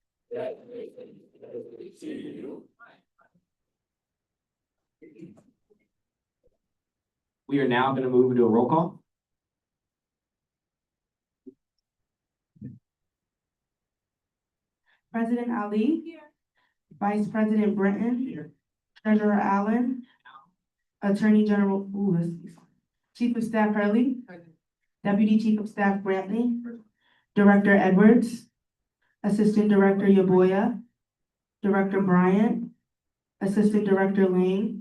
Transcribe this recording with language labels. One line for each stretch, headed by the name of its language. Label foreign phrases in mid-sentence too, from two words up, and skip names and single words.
English: We are now going to move into a roll call. President Ali. Here. Vice President Brenton. Here. Treasurer Allen. Attorney General, Chief of Staff Hurley. Deputy Chief of Staff Brantley. Director Edwards. Assistant Director Yaboya. Director Bryant. Assistant Director Lane.